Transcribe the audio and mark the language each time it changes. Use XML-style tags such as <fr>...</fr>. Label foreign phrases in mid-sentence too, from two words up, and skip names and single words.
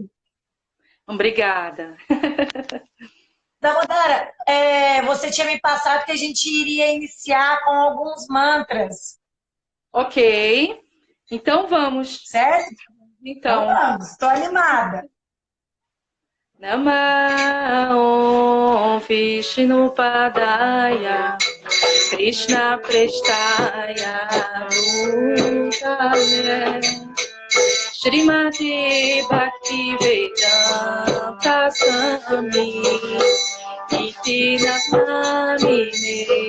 <pt>obrigada. Damodara, você tinha me passado que a gente iria iniciar com alguns mantras, Ok, então vamos. certo? Então Então, vamos, estou animada.</pt> <sa>Namah Vishnu Padaya Krishna Prestaya Bhutale Shrimati Bhakti Vedanta Swami Iti Namine</sa>